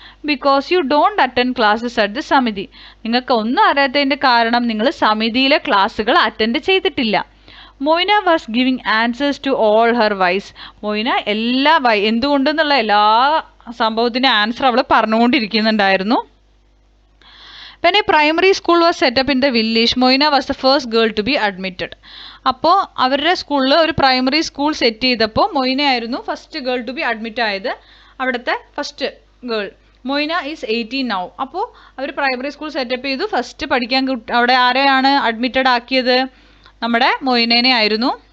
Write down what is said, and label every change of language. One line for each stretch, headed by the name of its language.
English: because you don't attend classes at the samiti,
Malayalam: നിങ്ങൾക്ക് ഒന്നും അറിയാത്തതിൻ്റെ കാരണം നിങ്ങൾ സമിതിയിലെ ക്ലാസ്സുകൾ അറ്റൻഡ് ചെയ്തിട്ടില്ല.
English: Moina was giving answers to all her whys,
Malayalam: Moina എന്തുകൊണ്ടെന്നുള്ള എല്ലാ സംഭവത്തിൻ്റെ ആൻസർ അവൾ പറഞ്ഞുകൊണ്ടിരിക്കുന്നുണ്ടായിരുന്നു.
English: When a primary school was set up in the village, Moina was the first girl to be admitted.
Malayalam: അപ്പോൾ അവരുടെ സ്കൂളിൽ ഒരു പ്രൈമറി സ്കൂൾ സെറ്റ് ചെയ്തപ്പോൾ Moina ആയിരുന്നു
English: first girl to be admit
Malayalam: ആയത്, അവിടുത്തെ first girl.
English: Moina is 18 now.
Malayalam: അപ്പോൾ അവർ primary school setup ചെയ്തു. ഫസ്റ്റ് പഠിക്കാൻ അവിടെ ആരെയാണ് അഡ്മിറ്റഡ് ആക്കിയത്? നമ്മുടെ മൊയ്നേനെ ആയിരുന്നു.